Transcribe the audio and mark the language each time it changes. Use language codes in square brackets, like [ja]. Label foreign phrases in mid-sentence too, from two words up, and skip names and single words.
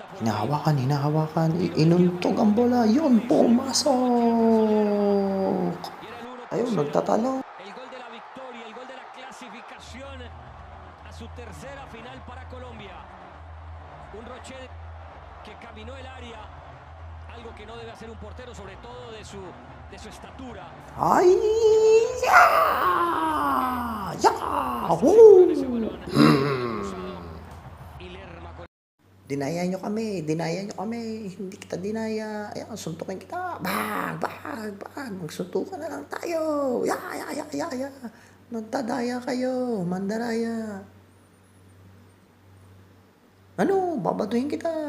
[tl] Hinahawakan, inuntog ang bola, yun, pumasok! [es] Y era el uno por [tl] Ayun, [es] cero. [tl] nagtatalo. [es] El gol de la victoria, el gol de la clasificación a su tercera final para Colombia. Un Rochelle que caminó el área, algo que no debe hacer un portero, sobre todo de su estatura. Ay! Precisión con ese Yahoo! balón, totalmente cruzado. Y Lerma con [tl] Dinaya nyo kami, hindi kita dinaya. Ayan, suntukin kita. Bag! Magsuntukan na lang tayo. Ya. Nagdadaya kayo, mandaraya. Ano, babaduhin kita.